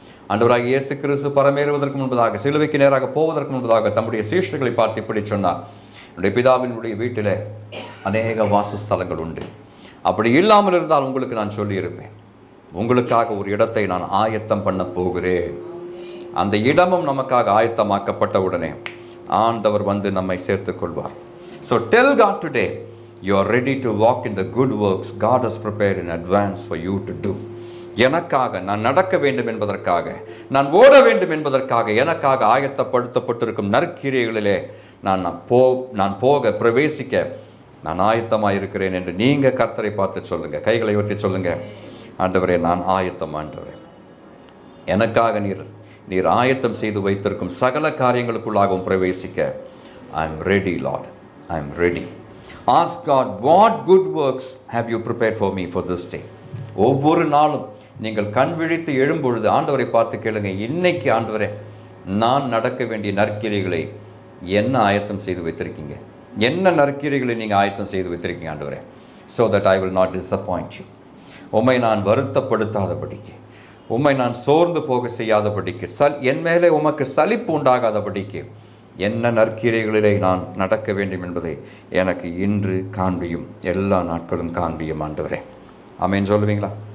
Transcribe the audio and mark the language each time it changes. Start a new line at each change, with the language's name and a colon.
Tamil: ஆண்டவராகிய இயேசு கிறிஸ்து பரமேறுவதற்கு முன்பதாக, சிலுவைக்கு நேராக போவதற்கு முன்பதாக தம்முடைய சீஷர்களை பார்த்து இப்படி சொன்னார், என்னுடைய பிதாவினுடைய வீட்டில் அநேக வாசஸ்தலங்கள் உண்டு, அப்படி இல்லாமல் இருந்தால் உங்களுக்கு நான் சொல்லியிருப்பேன், உங்களுக்காக ஒரு இடத்தை நான் ஆயத்தம் பண்ண போகிறேன். அந்த இடமும் நமக்காக ஆயத்தமாக்கப்பட்ட உடனே ஆண்டவர் வந்து நம்மை சேர்த்துக் கொள்வார்.
English: So tell God today, you are ready to walk in the good works God has prepared in advance for you to do.
Tamil: எனக்காக நான் நடக்க வேண்டும் என்பதற்காக, நான் ஓட வேண்டும் என்பதற்காக, எனக்காக ஆயத்தப்படுத்தப்பட்டிருக்கும் நற்கிரியைகளிலே நான் போக பிரவேசிக்க நான் ஆயத்தமாக இருக்கிறேன் என்று நீங்கள் கர்த்தரை பார்த்து சொல்லுங்க. கைகளை உயர்த்தி சொல்லுங்க, ஆண்டவரே, நான் ஆயத்தம். ஆண்டவரே, எனக்காக நீர் ஆயத்தம் செய்து வைத்திருக்கும் சகல காரியங்களுக்குள்ளாகவும் பிரவேசிக்க
English: I am ready, Lord. I am ready. Ask God, what good works have you prepared for me for this day?
Tamil: ஒவ்வொரு நாளும் நீங்கள் கண் விழித்து எழும்பொழுது ஆண்டவரை பார்த்து கேளுங்க, இன்னைக்கு ஆண்டவரே, நான் நடக்க வேண்டிய நற்கிரியைகளை என்ன ஆயத்தம் செய்து வைத்திருக்கீங்க? என்ன நற்கிரியைகளை நீங்கள் ஆயத்தம் செய்து வைத்திருக்கீங்க ஆண்டவரே?
English: so that I will not disappoint you.
Tamil: உம்மை நான் வருத்தப்படுத்தாதபடிக்கு, உம்மை நான் சோர்ந்து போக செய்யாதபடிக்கு, என் மேலே உமக்கு சலிப்பு உண்டாகாதபடிக்கு என்ன நற்கிரியைகளிலே நான் நடக்க வேண்டும் என்பதை எனக்கு இன்று காண்பியும், எல்லா நாட்களும் காண்பியும் ஆண்டவரே. ஆமென் சொல்லுவீங்களா?